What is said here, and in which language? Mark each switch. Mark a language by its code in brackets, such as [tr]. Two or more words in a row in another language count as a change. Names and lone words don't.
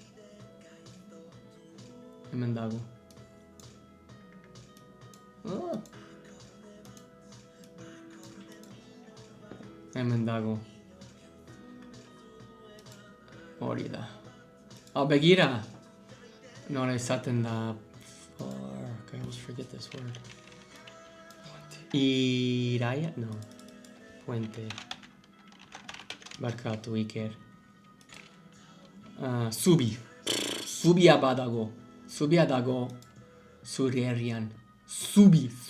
[eu] Hemen dago. Hemen dago. Hori da. Begira! Nola esaten da... [en] Fuck, I almost forget this word. [es] Iraia? No. Puente. [eu] Barkatu, Iker. Zubi. Zubia badago. Zubia dago. Zure herrian. Zubi.